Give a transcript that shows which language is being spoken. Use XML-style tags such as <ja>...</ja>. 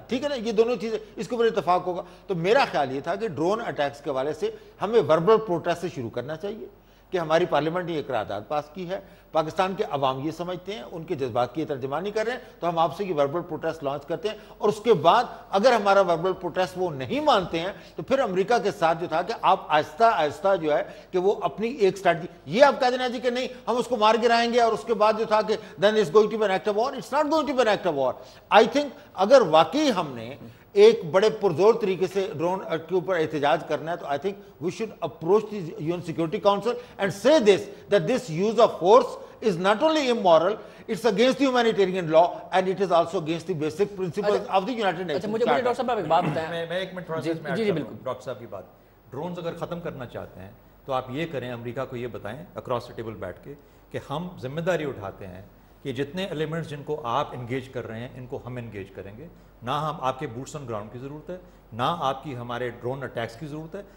<ur>ٹھیک ہے نا, یہ دونوں چیزیں, اس کے اوپر اتفاق ہوگا. تو میرا خیال یہ تھا کہ ڈرون اٹیکس کے حوالے سے ہمیں وربل پروٹیسٹ سے شروع کرنا چاہیے کہ ہماری پارلیمنٹ نے یہ قرارداد پاس کی ہے, پاکستان کے عوام یہ سمجھتے ہیں, ان کے جذبات کی ترجمانی کر رہے ہیں, تو ہم آپ سے یہ وربل پروٹیسٹ لانچ کرتے ہیں. اور اس کے بعد اگر ہمارا وربل پروٹیسٹ وہ نہیں مانتے ہیں تو پھر امریکہ کے ساتھ جو تھا کہ آپ آہستہ آہستہ جو ہے کہ وہ اپنی ایک اسٹریٹجی, یہ آپ کہہ دینا جی کہ نہیں ہم اس کو مار گرائیں گے اور اس کے بعد جو تھا کہ</ur> <en>then it's going to be an act of war. It's not going to be an act of war. I think</en> <ur>اگر واقعی ہم نے ایک بڑے پرزور طریقے سے ڈرون کے اوپر احتجاج کرنا ہے تو</ur> <en>I think we should approach the UN Security Council and say this, that this use of force is not only immoral, it's against the humanitarian law and it is also against the basic principles of the United Nations.</en> <ur>مجھے doctor صاحب ایک بات بتائیں. میں ایک minute تھوڑا سا جی بالکل ڈاکٹر صاحب کی بات, ڈرونز اگر ختم کرنا چاہتے ہیں تو آپ یہ کریں, امریکہ کو یہ بتائیں اکراس دا ٹیبل بیٹھ کے کہ ہم ذمہ داری اٹھاتے ہیں کہ جتنے ایلیمنٹس جن کو آپ انگیج کر رہے ہیں ان کو ہم انگیج کریں گے. نہ ہم آپ کے بوٹس آن گراؤنڈ کی ضرورت ہے, نہ آپ کی ہمارے ڈرون اٹیکس کی ضرورت ہے.</ur>